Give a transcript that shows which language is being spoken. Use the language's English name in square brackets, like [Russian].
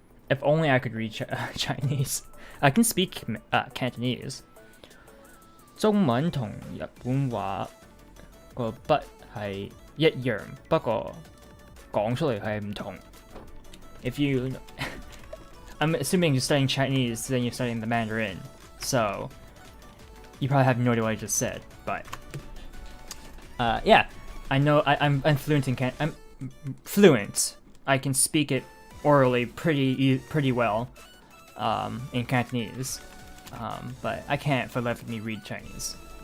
[English] If only I could read Chinese. I can speak Cantonese. [Cantonese] 中文同日本話個筆係一樣，不過講出嚟係唔同。 [English] If you, I'm assuming you're studying Chinese, then you're studying the Mandarin, so you probably have no idea what I just said. But yeah, I know I'm fluent in I'm fluent. I can speak it orally pretty well in Cantonese, but I can't for letting me read Chinese.